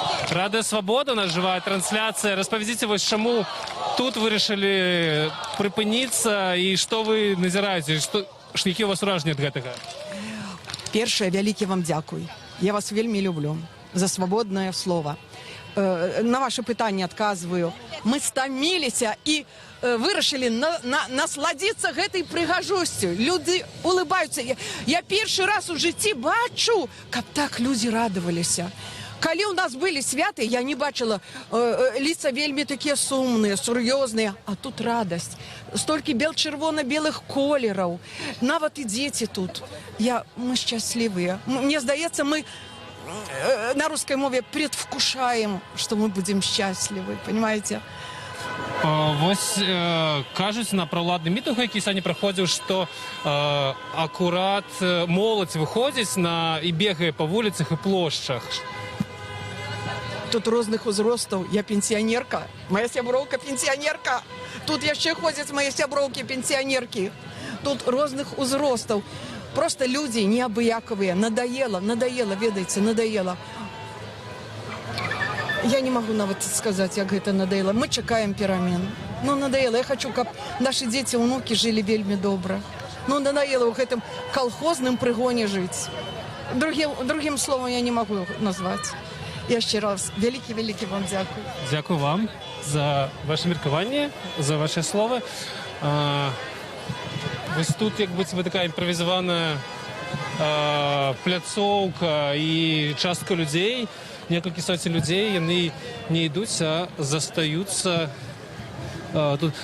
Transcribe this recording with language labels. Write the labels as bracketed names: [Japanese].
[Russian] Радио Свобода, у нас живая трансляция. [Belarusian] Распавядзіце, вось чаму тут вырашылі прыпыніцца і што вы назіраеце, які у вас ўражанні ад гэтага? Першае, вялікі вам дзякуй. Я вас вельмі люблю за свабоднае слово. На ваше пытанне адказваю. Мы стаміліся і вырашылі насладзіцца гэтай прыгажосцю. Людзі улыбаюцца. Я першы раз у жыцці бачу, каб так людзі радаваліся. Калі у нас былі святы, я не бачыла лица вельмі такія сумныя, сур'ёзныя, а тут радасць. Столькі чырвона-белых колераў. Нават і дзеці тут. Мы шчаслівыя. Мне здаецца, мы на [Russian] русской мове предвкушаем, что мы будем счастливы, понимаете? [Belarusian] Вось кажуць на праўладны мітынг, які сёння праходзіў, што акурат моладзь выходзіць і бегае па вуліцах і плошчах. Тут розных узростаў. Я пенсіянерка, моя сяброўка пенсіянерка. Тут яшчэ ходзяць мае сяброўкі пенсіянеркі. Тут розных узростаў. Просто людзі неабыякавыя. Надоело, ведаеце, надоело. [Russian] Я не могу [Belarusian] нават сказаць, як гэта надоело. Мы чакаем перамен. Ну, надоело. Я хочу, каб [Russian] наши дети, [Belarusian] унуки жили вельмі добра. Ну, надоело ў гэтым колхозным прыгоне жыць. [Russian] Другим словом я не могу назвать. [Belarusian] Яшчэ раз вялікі вам дзякуй. Дякую вам за ваше меркаванне, за ваши словы. Вось тут як быццам такая імправізаваная пляцоўка і частка людзей, некалькі соцень людзей, яны не ідуць, а застаюцца тут.